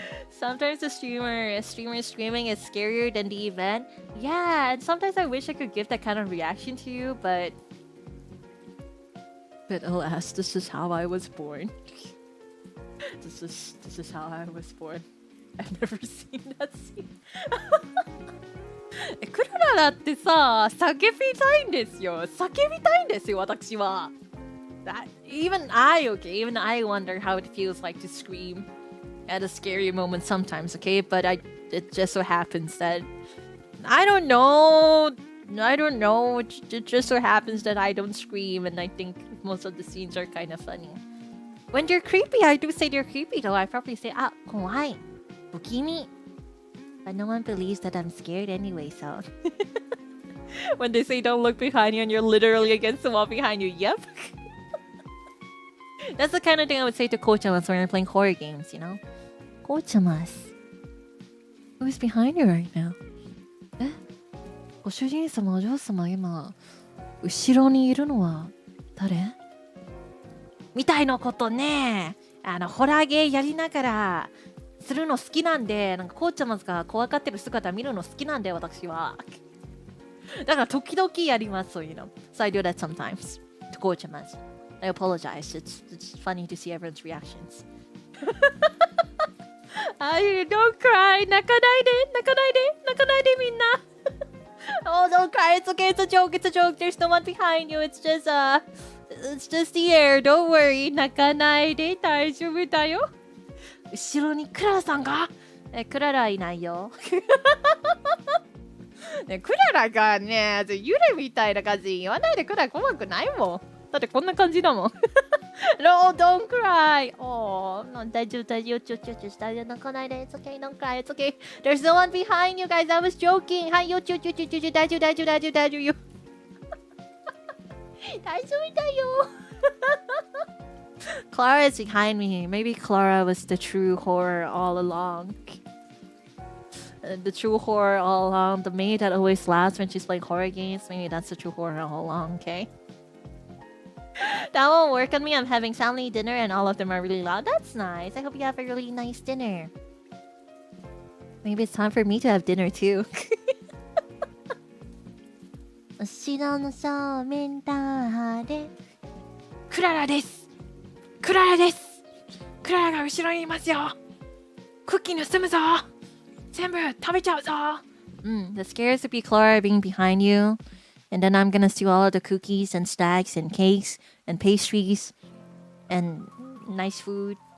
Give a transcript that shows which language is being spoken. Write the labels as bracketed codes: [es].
[en] Sometimes the streamer screaming is scarier than the event. Yeah, and sometimes I wish I could give that kind of reaction to you, but alas, this is how I was born. This is how I was born. I've never seen that scene. [ja] クララだってさ、叫びたいんですよ。叫びたいんですよ、私は。 [en] Even I wonder how it feels like to scream at a scary moment sometimes, okay? But it just so happens that I don't know. It just so happens that I don't scream, and I think most of the scenes are kind of funny. When you're creepy, I do say you're creepy though. I probably say, [ja] あ、怖い、不気味。 [en] But no one believes that I'm scared anyway, so. When they say don't look behind you and you're literally against the wall behind you, yep. That's the kind of thing I would say to Cochamas when you're playing horror games, you know? Cochamas. Who's behind you right now? [ja] え？ご主人様、お嬢様、今、後ろにいるのは誰？みたいなことね。ホラーゲーやりながらするの好きなんで、なんかコーチャマズが怖がってる姿見るの好きなんで、私は。だから時々やります、そういうの。 [en] So I do that sometimes to コーチャマズ。 I apologize. It's funny to see everyone's reactions. Don't cry. [ja] 泣かないでみんな。 [en] Oh, don't cry. It's okay. It's a joke. There's no one behind you. It's just the air. Don't worry. [ja] 泣かないで。大丈夫だよ。後ろにクララさんが？クララいないよ。ね、クララがね、幽霊みたいな感じ言わないで。クララ怖くないもん。だってこんな感じだもん。 [en] No, don't cry. Oh, no, [ja] 大丈夫。泣かないで。 [en] It's okay, don't cry. It's okay. There's no one behind you guys. I was joking. [ja] はいよ、大丈夫。大丈夫よ。大丈夫だよ。 [en] Klara is behind me. Maybe Klara was the true horror all along. The true horror all along. The maid that always laughs when she's playing horror games. Maybe that's the true horror all along, okay? That won't work on me. I'm having family dinner and all of them are really loud. That's nice. I hope you have a really nice dinner. Maybe it's time for me to have dinner too. [ja] 後ろの正面だれ。クララです。クララが後ろにいますよ。クッキー盗むぞ。全部食べちゃうぞ。 [en] The scares would be Klara being behind you. And then I'm gonna steal all of the cookies and snacks and cakes and pastries and nice food.